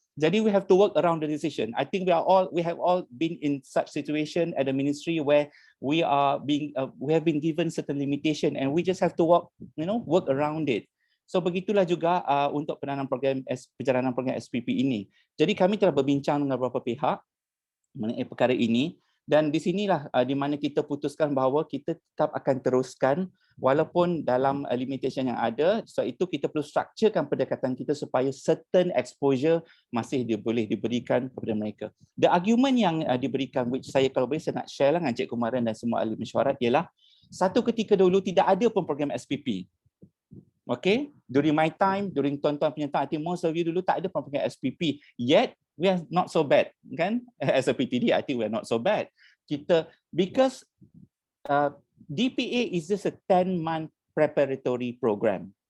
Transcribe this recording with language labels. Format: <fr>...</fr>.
<ms>Jadi</ms> <en>we have to work around the decision. I think we have all been in such situation at the ministry where we have been given certain limitation and we just have to work around it. So</en> <ms>begitulah juga untuk perjalanan program SPP ini. Jadi kami telah berbincang dengan beberapa pihak mengenai perkara ini dan di sinilah di mana kita putuskan bahawa kita tetap akan teruskan walaupun dalam limitation yang ada. Sebab itu kita perlu structurekan pendekatan kita supaya certain exposure masih boleh diberikan kepada mereka.</ms> <en>The argument</en> <ms>yang diberikan, which saya kalau boleh saya nak share lah dengan Encik Kumaran dan semua ahli mesyuarat, ialah satu ketika dulu tidak ada pun program SPP.</ms> <en>Okay, during my time, during</en> <ms>tuan-tuan punya</ms> <en>time, I think most of you</en> <ms>dulu tak ada program SPP.</ms> <en>Yet we are not so bad, kan? As a PTD, I think we are not so bad. Because DPA is just a 10-month preparatory program.</en>